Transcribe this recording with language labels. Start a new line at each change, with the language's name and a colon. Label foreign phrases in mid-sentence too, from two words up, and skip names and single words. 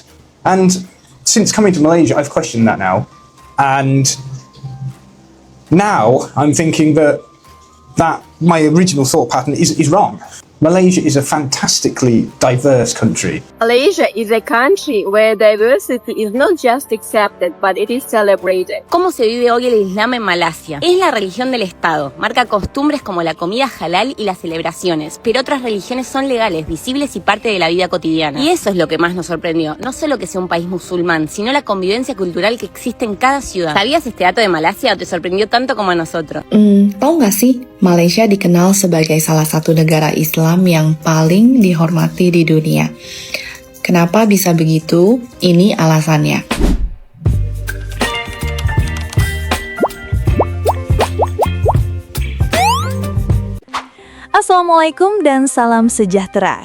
English: And since coming to Malaysia, I've questioned that now. And now I'm thinking that my original thought pattern is wrong. Malaysia is a fantastically diverse country. Malaysia is a country where diversity is not just accepted, but it is celebrated.
Spanish: ¿Cómo se vive hoy el Islam en Malasia? Es la religión del Estado, marca costumbres como la comida halal y las celebraciones, pero otras religiones son legales, visibles y parte de la vida cotidiana. Y eso es lo que más nos sorprendió, no solo que sea un país musulmán, sino la convivencia cultural que existe en cada ciudad. ¿Sabías este dato de Malasia o te sorprendió tanto como a nosotros?
Indonesian: Tahu nggak sih, Malaysia dikenal sebagai salah satu negara Islam yang paling dihormati di dunia. Kenapa bisa begitu? Ini alasannya. Assalamualaikum dan salam sejahtera.